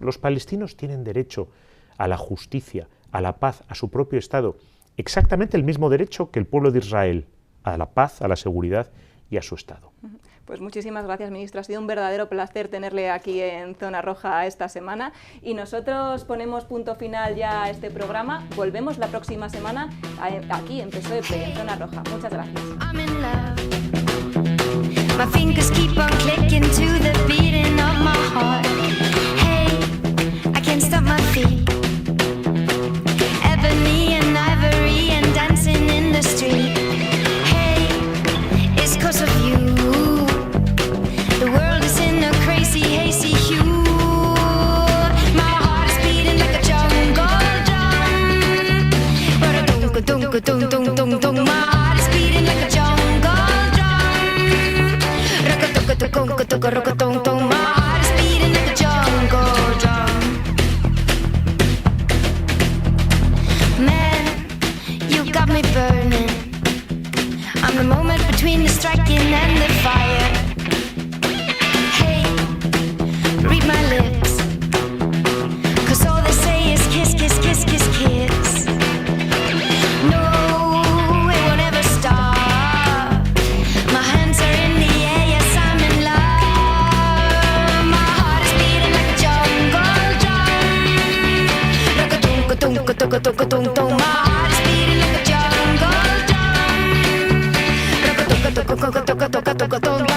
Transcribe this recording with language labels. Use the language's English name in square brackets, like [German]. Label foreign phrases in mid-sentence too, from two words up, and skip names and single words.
[Spanish] Los palestinos tienen derecho a la justicia, a la paz, a su propio Estado, exactamente el mismo derecho que el pueblo de Israel, a la paz, a la seguridad y a su Estado. Pues muchísimas gracias, ministro. Ha sido un verdadero placer tenerle aquí en Zona Roja esta semana. Y nosotros ponemos punto final ya a este programa. Volvemos la próxima semana aquí en PSOE Play, en Zona Roja. Muchas gracias. [English] My fingers keep on clicking to the beating of my heart. Hey, I can't stop my feet. Ebony and ivory and dancing in the street. Hey, it's 'cause of you. The world is in a crazy, hazy hue. My heart is beating like a jungle drum. Ba-da-dum-ka-dum-ka-dum-dum-dum-dum. My heart is beating like a jungle drum. Rock-a-tuk-a-tuk-a-tuk-a-rock-a-tung-tung. My heart is beating like a jungle drum. Man, you got me burning. I'm the moment between the striking and the fire. Hey, read my lips, 'cause all they say is kiss, kiss, kiss, kiss, kiss. No, it won't ever stop. My hands are in the air, yes, I'm in love. My heart is beating like a jungle drum. Rock-a-tunk-a-tunk-a-tunk-a-tunk-a-tunk-tung. My heart is beating like a jungle drum. Rock-a-tunk-a-tunk-a-tunk-a-tunk-a-tunk-a-tunk.